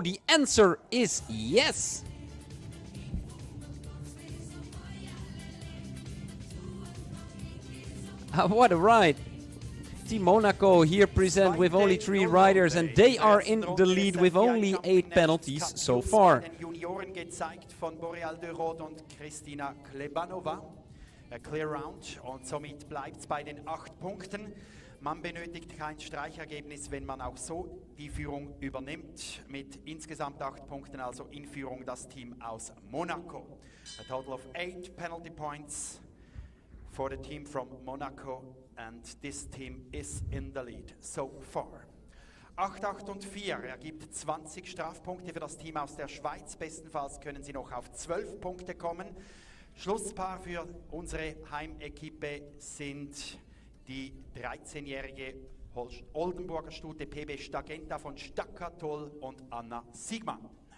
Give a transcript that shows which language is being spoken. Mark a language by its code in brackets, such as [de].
[en] The answer is yes. What a ride. Team Monaco here present with only 3 riders, and they are in the lead with only 8 penalties so far. [de] Junioren gezeigt von Boreal de Rode und Kristina Klebanova. [en] A clear round [de] und somit bleibt es bei den 8 Punkten. Man benötigt kein Streichergebnis, wenn man auch so die Führung übernimmt. Mit insgesamt 8 Punkten, also in Führung das Team aus Monaco. [en] A total of 8 penalty points for the team from Monaco, and this team is in the lead so far. [de] 8, 8 und 4 ergibt 20 Strafpunkte für das Team aus der Schweiz. Bestenfalls können sie noch auf 12 Punkte kommen. Schlusspaar für unsere Heimequipe sind die 13-jährige Oldenburger Stute PB Stagenta von Stackatol und Anna Siegmann.